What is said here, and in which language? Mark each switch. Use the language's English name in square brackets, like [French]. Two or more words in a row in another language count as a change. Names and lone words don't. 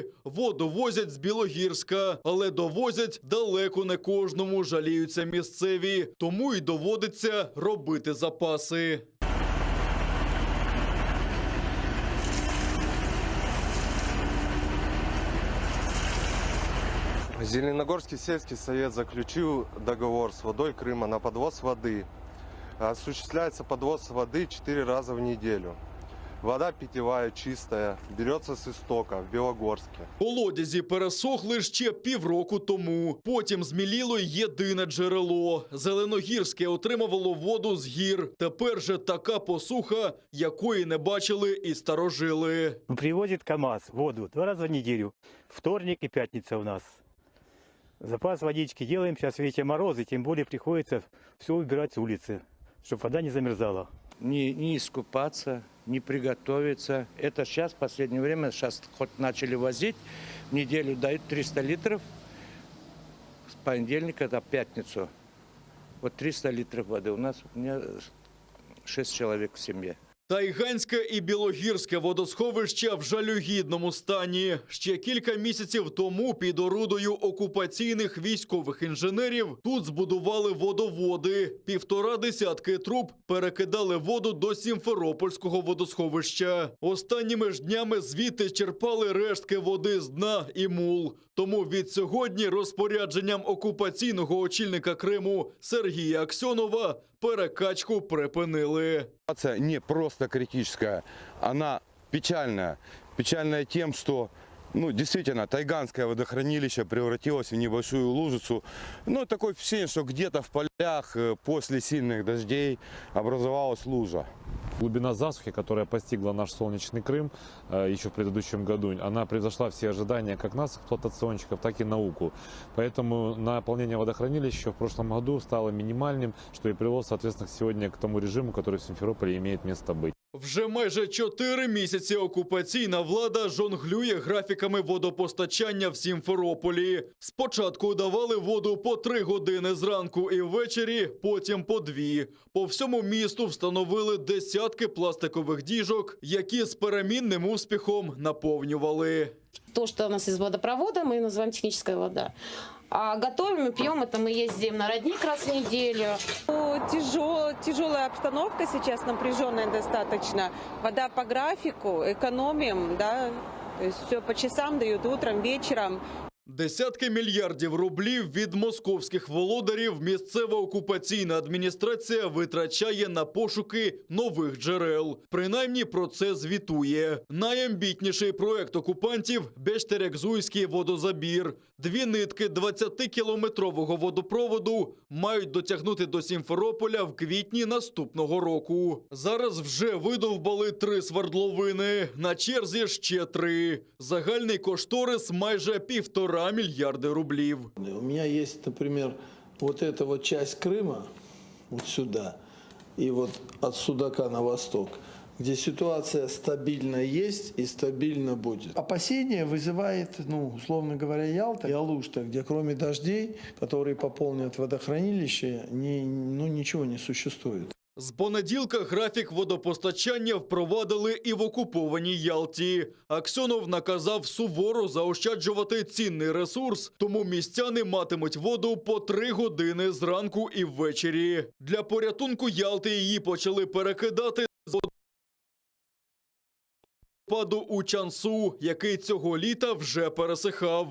[Ukrainian] Воду возять з Білогірська, але довозять далеко не кожному, жаліються місцеві. Тому й доводиться робити запаси. [Russian] Зеленогорский сельский совет заключил договор с водой Крыма на подвоз воды. Осуществляется подвоз воды 4 раза в неделю. Вода питьевая, чистая, берется с истока в Білогорське. [Ukrainian] Колодязі пересохли ще півроку тому. Потім зміліло єдине джерело. Зеленогірське отримувало воду з гір. Тепер же така посуха, якої не бачили і старожили. [Russian] Привозит КамАЗ воду 2 раза в неделю. Вторник и пятница у нас. Запас водички делаем. Сейчас, видите, морозы, тем более приходится все убирать с улицы, чтобы вода не замерзала. Не искупаться, не приготовиться. Это сейчас, в последнее время, сейчас хоть начали возить, в неделю дают 300 литров, с понедельника до пятницу. Вот 300 литров воды. У меня 6 человек в семье. [Ukrainian] Тайганське і Білогірське водосховища в жалюгідному стані. Ще кілька місяців тому під орудою окупаційних військових інженерів тут збудували водоводи. 1,5 десятки труб перекидали воду до Сімферопольського водосховища. Останніми ж днями звідти черпали рештки води з дна і мул. Тому від сьогодні розпорядженням окупаційного очільника Криму Сергія Аксьонова перекачку припинили. [Russian] Ситуация не просто критическая, она печальная. Печальная тем, что действительно Тайганское водохранилище превратилось в небольшую лужицу. Такое впечатление, что где-то в полях после сильных дождей образовалась лужа. Глубина засухи, которая постигла наш солнечный Крым еще в предыдущем году, она превзошла все ожидания как нас, эксплуатационщиков, так и науку. Поэтому наполнение водохранилища в прошлом году стало минимальным, что и привело, соответственно, сегодня к тому режиму, который в Симферополе имеет место быть. [Ukrainian] Вже майже 4 місяці окупаційна влада жонглює графіками водопостачання в Сімферополі. Спочатку давали воду по 3 години зранку і ввечері, потім по 2. По всьому місту встановили десятки пластикових діжок, які з перемінним успіхом наповнювали. [Russian] То, что у нас из водопровода, мы называем техническая вода. А готовим и пьем, это мы ездим на родник раз в неделю. Тяжелая обстановка сейчас, напряженная достаточно. Вода по графику, экономим, да, то есть все по часам дают, утром, вечером. [Ukrainian] Десятки мільярдів рублів від московських володарів місцева окупаційна адміністрація витрачає на пошуки нових джерел. Принаймні про це звітує. Найамбітніший проект окупантів – Бештерекзуйський водозабір. 2 нитки 20-кілометрового водопроводу мають дотягнути до Сімферополя в квітні наступного року. Зараз вже видовбали 3 свердловини, на черзі ще 3. Загальний кошторис майже 1,5 мільярди рублів. [Russian] У меня есть, например, вот эта вот часть Крыма, вот сюда, и вот от Судака на восток, где ситуация стабильно есть и стабильно будет. Опасения вызывает, условно говоря, Ялта и Алушта, где кроме дождей, которые пополнят водохранилище, ничего не существует. [Ukrainian] З понеділка графік водопостачання впровадили і в окупованій Ялті. Аксьонов наказав суворо заощаджувати цінний ресурс, тому містяни матимуть воду по 3 години зранку і ввечері. Для порятунку Ялти її почали перекидати з водопаду у Чансу, який цього літа вже пересихав.